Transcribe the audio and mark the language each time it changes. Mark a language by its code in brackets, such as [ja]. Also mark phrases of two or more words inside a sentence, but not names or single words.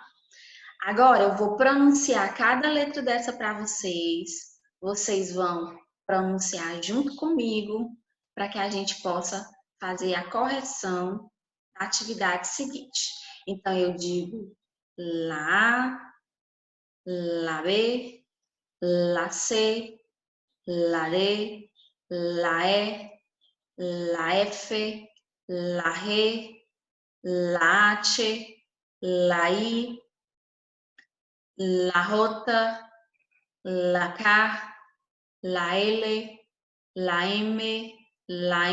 [pt] Agora eu vou pronunciar cada letra dessa para vocês. Vocês vão pronunciar junto comigo para que a gente possa fazer a correção da atividade seguinte. Então eu digo lá, [es] la B, la C, la D, la E, la F, la G, la H, la I, la J, la K, la L, la M, la